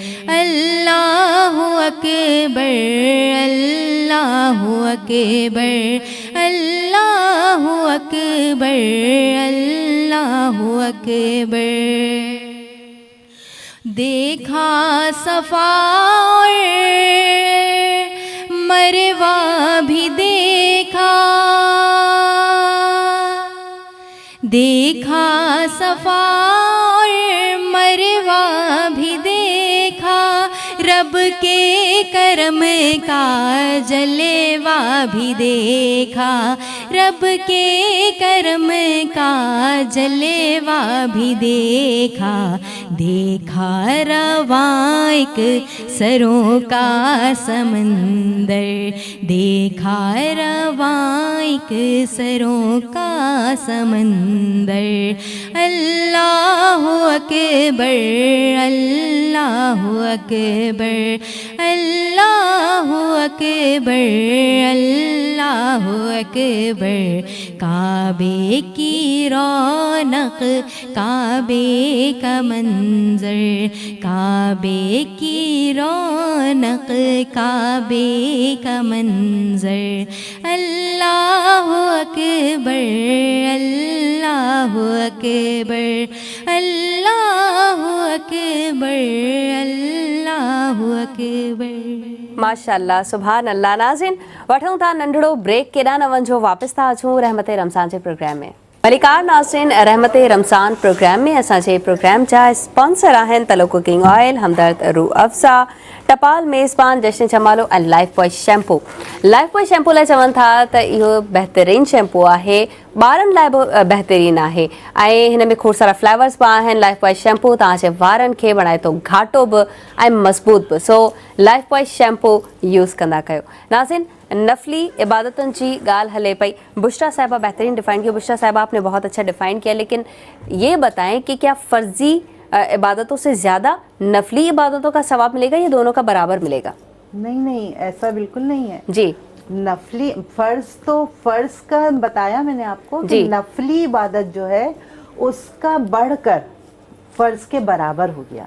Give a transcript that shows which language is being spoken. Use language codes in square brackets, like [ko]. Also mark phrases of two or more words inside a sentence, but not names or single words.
[ar] اللہ اکبر اللہ اکبر اللہ اکبر اللہ اکبر. [ur] دیکھا صفا اور مروہ بھی دیکھا, دیکھا صفا اور مروہ بھی دیکھا، رب کے کرم کا جلوہ بھی دیکھا، رب کے کرم کا جلوہ بھی دیکھا. دیکھا روائک سروں کا سمندر، دیکھا روائک سروں کا سمندر. [ar] الله أكبر، الله أكبر، الله أكبر، الله أكبر. [ur] کعبے کی رونق، کعبے کا منظر، کعبے کی رونق، کعبے کا منظر. [ar] الله أكبر، الله أكبر، الله أكبر، الله أكبر. ما شاء الله، سبحان الله. [sd] नाज़रीन, वठूं था नंढड़ो ब्रेक, केॾां न वञो, वापसि था अचूं रहमत रमज़ान जे प्रोग्राम में। मलिकार नाज़रीन, रहमत रमज़ान प्रोग्राम में असांजे प्रोग्राम जा स्पॉन्सर आहिनि तलो कुकिंग ऑयल, हमदर्द रूह अफ़ज़ा, टपाल मेज़बान, जश्न जमालो ऐं लाइफ बॉय शैम्पू। लाइफ बॉय शैम्पू लाइ चवनि था त इहो बहितरीनु शैम्पू आहे, ॿारनि लाइ बि बहितरीनु आहे ऐं हिन में खोड़ सारा फ्लेवर्स बि आहिनि। लाइफ बॉय शैम्पू तव्हांजे वारनि खे बणाए थो घाटो बि ऐं मज़बूत बि। सो लाइफ बॉय शैम्पू यूज़ कंदा कयो। नाज़रीन, नफली इबादतुनि जी ॻाल्हि हले पई। [ur] بشریٰ صاحبہ بہترین ڈیفائن کیا. بشریٰ صاحبہ آپ نے بہت اچھا ڈیفائن کیا، لیکن یہ بتائیں کہ کیا فرضی عبادتوں سے زیادہ نفلی عبادتوں کا ثواب ملے گا یا دونوں کا برابر ملے گا? نہیں نہیں، ایسا بالکل نہیں ہے جی. نفلی فرض تو فرض کا بتایا میں نے آپ کو کہ نفلی عبادت جو ہے اس کا بڑھ کر فرض کے برابر ہو گیا.